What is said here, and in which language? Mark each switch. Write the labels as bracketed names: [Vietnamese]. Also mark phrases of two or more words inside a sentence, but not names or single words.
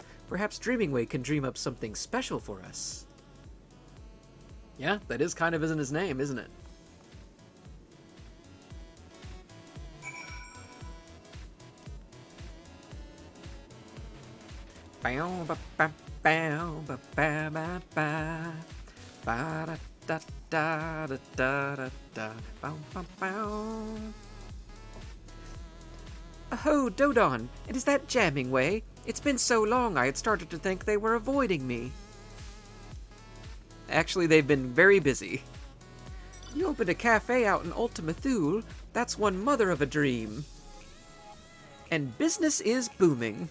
[English] Perhaps Dreamingway can dream up something special for us. Yeah, that is kind of in his name, isn't it? Bow ba ba bow ba ba ba ba ba da da da da da da bow bow bow. Oh, Dodon, it is that jamming way. It's been so long I had started to think they were avoiding me. Actually, they've been very busy. You opened a cafe out in Ultima Thule. That's one mother of a dream. And business is booming.